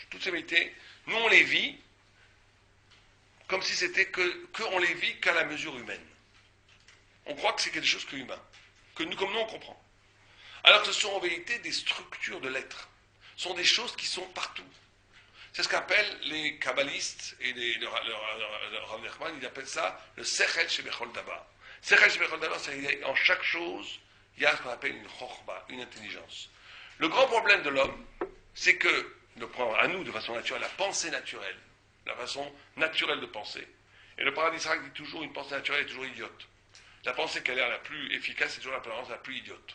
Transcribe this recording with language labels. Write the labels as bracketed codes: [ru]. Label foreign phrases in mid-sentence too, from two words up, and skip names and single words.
[fr] Toutes ces vérités, nous on les vit comme si c'était on les vit qu'à la mesure humaine. On croit que c'est quelque chose qu'humain, que nous, comme nous on comprend. Alors que ce sont en vérité des structures de l'être. Ce sont des choses qui sont partout. C'est ce qu'appellent les kabbalistes et le Rav Nachman, ils appellent ça le [he] שכל שבכל דבר. שכל שבכל דבר, [fr] c'est en chaque chose, il y a ce qu'on appelle une chokhma, une intelligence. Le grand problème de l'homme, c'est que, de prendre à nous de façon naturelle, la pensée naturelle, la façon naturelle de penser. Et le paradis sacré dit toujours une pensée naturelle est toujours idiote. La pensée qui a l'air la plus efficace, c'est toujours la pensée la plus idiote.